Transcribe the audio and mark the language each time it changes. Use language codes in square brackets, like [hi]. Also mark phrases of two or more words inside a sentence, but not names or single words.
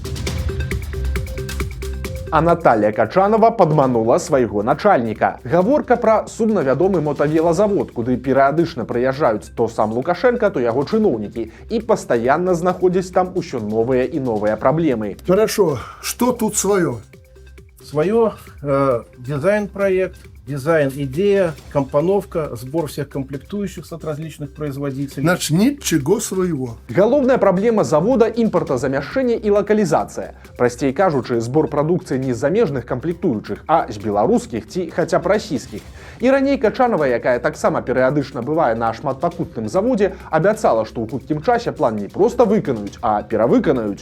[be] А Наталья Качанова падманула свайго начальніка. Гаворка пра сумна вядомы мотавелазавод, куды перыядычна прыязджаюць то сам Лукашенко, то яго чыноўнікі, і пастаянна знаходзяць там усё новыя і новыя праблемы. [ru] Хорошо, что тут свое? Свое дизайн-проект, дизайн-идея, компоновка, сбор всех комплектующих от различных производителей. Значит, ничего своего. [be] Галоўная праблема завода – імпартазамяшчэнне і лакалізацыя. Прасцей кажучы, збор прадукцыі не з замежных камплектуючых, а з беларускіх ці хаця б расійскіх. І раней Качанова, якая таксама перыядычна бывае на шматпакутным заводзе, абяцала, што ў хуткім часе план не проста выканаюць, а перавыканаюць.